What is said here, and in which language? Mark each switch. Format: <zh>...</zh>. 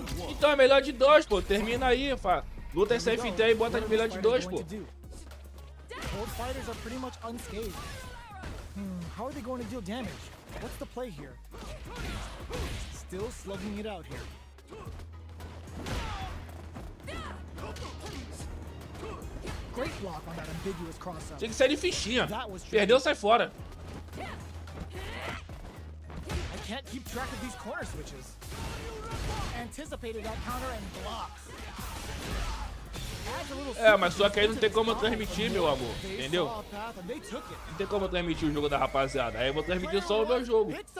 <pt>Então é melhor de 2, pô. Termina aí, fa. Luta esse FT aí e bota de melhor de 2, pô.</pt> <en>Both fighters are pretty much unscathed. How are they going to deal damage? What's the play here? Still slugging it out here. Great block on that ambiguous cross-up.</en> <pt>Tinha que sair de fichinha. Perdeu, sai fora.</pt> <en>I can't keep track of these corner switches. Anticipated that counter and blocks.</en> <pt>É, mas só que aí não tem como eu transmitir, meu amor. Entendeu? Não tem como eu transmitir o jogo da rapaziada. Aí eu vou transmitir só o meu jogo.</pt>